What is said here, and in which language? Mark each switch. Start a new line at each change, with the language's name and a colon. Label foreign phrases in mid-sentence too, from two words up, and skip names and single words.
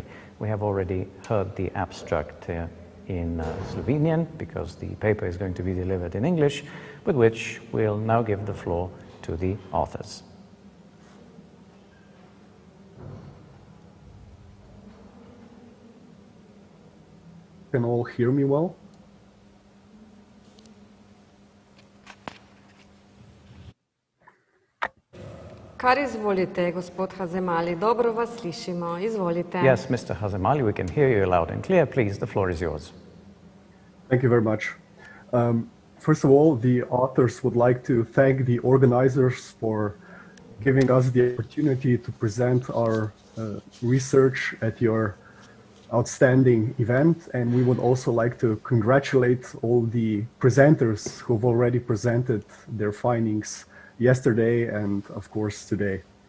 English: We have already heard the abstract in Slovenian because the paper is going to be delivered in English, with which we'll now give the floor to the authors. Can all hear me well?
Slovenian: Kar izvolite, gospod Hazemali, dobro vas slišimo, izvolite.
English: Yes, Mr. Hazemali, we can hear you loud and clear. Please, the floor is yours. Thank you very much. First of all, the authors would like to thank the organizers for giving us the opportunity to present our research at your outstanding event, and we would also like to congratulate all the presenters who've already presented their findings yesterday and of course today.